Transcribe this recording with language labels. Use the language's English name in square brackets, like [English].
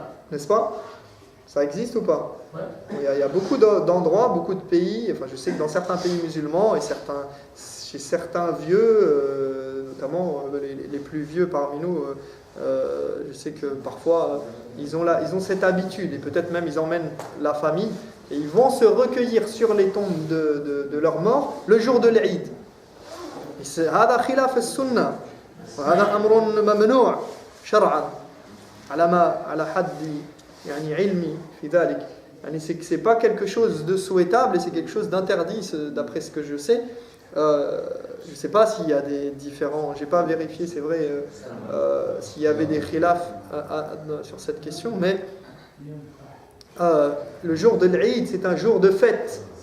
[French] N'est-ce pas ? Ça existe ou pas ? Il y a beaucoup d'endroits, beaucoup de pays, je sais que dans certains pays musulmans et chez certains vieux, notamment les plus vieux parmi nous, je sais que parfois ils ont cette habitude et peut-être même ils emmènent la famille et ils vont se recueillir sur les tombes de leurs morts le jour de l'Eid. [Arabic] هذا خلاف السنة وهذا أمر ممنوع شرعا على حد يعني علمي في ذلك. [French] C'est pas quelque chose de souhaitable et c'est quelque chose d'interdit d'après ce que je sais. Je ne sais pas s'il y a des différents, j'ai pas vérifié, c'est vrai, s'il y avait des khilaf sur cette question, mais le jour de l'Eid, c'est un jour de fête.